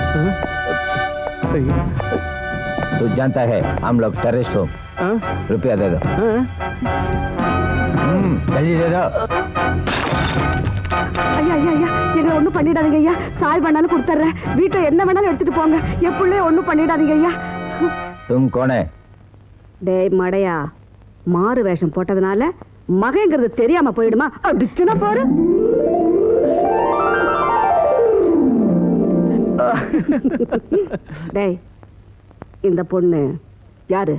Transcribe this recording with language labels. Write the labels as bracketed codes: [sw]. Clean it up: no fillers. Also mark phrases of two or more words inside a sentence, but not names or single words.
[hi] तू जानता है हम लोग टेररिस्ट हो. रुपया दे दो. जल्दी दे दो. [ta] ஐயா ஐயா ஐயா, எங்களை ஒண்ணும் பண்ணிடாதீங்க ஐயா. சாய் வேணாலும் கொடுத்துட்றேன். வீட்டுல என்ன வேணாலும் எடுத்துட்டு போங்க. என் பிள்ளைய ஒண்ணும் பண்ணிடாதீங்க ஐயா. [hi] तुम कौन है? [ta] டேய் மடையா, மாறு வேஷம் போட்டதுனால மகங்கிறது தெரியாம போயிடுமா? அடிச்சுனா பாரு. டேய், இந்த பொண்ணு யாரு?